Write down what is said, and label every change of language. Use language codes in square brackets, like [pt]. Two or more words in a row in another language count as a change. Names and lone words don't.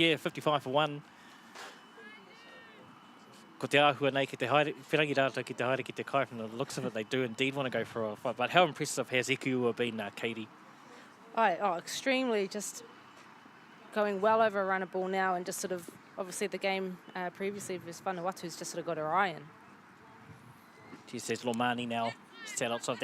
[en] Yeah, 55 for 1. [mi] Ko te āhua nei ki te haere, whirangi rātou ki te haere ki te kai, [en] from the looks of it, they do indeed want to go for a fight. But how impressive has Ekuua been, Katie? Extremely, just going well over a runner ball now, and just sort of, obviously the game previously versus Vanuatu's just sort of got her eye in. Geez, there's Lomani now, set outside.